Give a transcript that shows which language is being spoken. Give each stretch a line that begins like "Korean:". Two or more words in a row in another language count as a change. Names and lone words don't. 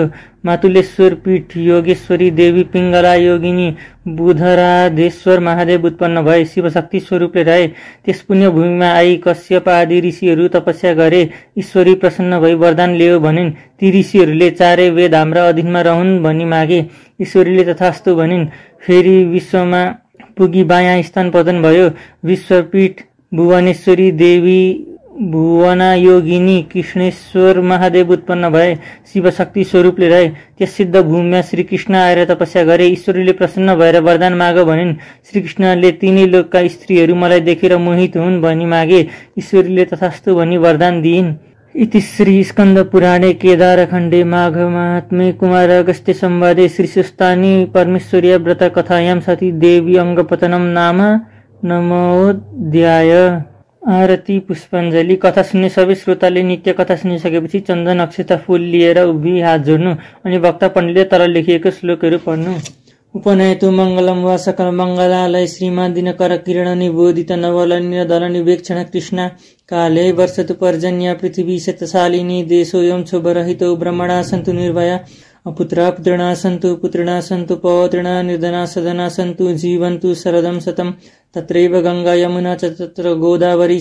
Nepali: मातुलेश्वर पीठ योगेश्वरी देवी पिङ्गला योगिनी बुधराधेश्वर महादेव उत्पन्न भए शिवशक्ति स्वरूपले रहे। त्यस पुण्य भूमिमा आई कश्यप आदि ऋषिहरू तपस्या गरे। ईश्वरी प्रसन्न भई वरदान ल्याऊ भनिन्। ती ऋषिहरूले चारै वेद हाम्रा अधीनमा रहन् भनी मागे। ईश्वरीले तथास्तु भनिन्। फेरि विश्वमा पुगी बायाँ स्तन पतन भयो। विश्वपीठ भुवनेश्वरी देवी भुवना योगिनी कृष्णेश्वर महादेव उत्पन्न भए शिवशक्ति स्वरूपले रहे। त्यस सिद्ध भूमिमा श्रीकृष्ण आएर तपस्या गरे। ईश्वरीले प्रसन्न भएर वरदान माग भनिन्। श्रीकृष्णले तिनै लोकका स्त्रीहरू मलाई देखेर मोहित हुन् भनी मागे। ईश्वरीले तथास्तु भनी वरदान दिइन्।
Sanskrit: इति श्री स्कन्द पुराणे केदारखण्डे माघ महात्म्ये कुमार अगस्त्य संवादे श्रीस्वस्थानी परमेश्वर्या व्रत कथायां सती देवी अङ्गपतनं नाम नमोऽध्याय।
Nepali: आरती पुष्पाञ्जली। कथा सुन्ने सबै श्रोताले नित्य कथा सुनिसकेपछि चन्दन अक्षता फूल लिएर उभि हात जोड्नु अनि वक्ता पण्डितले तल लेखिएको श्लोकहरू पढ्नु।
Sanskrit: उपनयतु मङ्गलं वा सकल मङ्गलालय श्रीमान दिनकर किरण निबोधित नवलनिर दल निवेक्षण कृष्ण काले वर्षतु पर्जन्य पृथिवी शतशालिनी देशोऽयं क्षोभरहितो ब्रह्मणा सन्तु निर्भया अपुत्रा पुत्रिणा सन्तु पौत्रिणा निर्धना सदना सन्तु जीवन्तु शरदं शतं तत्रैव गंगा यमुना च तत्र गोदावरी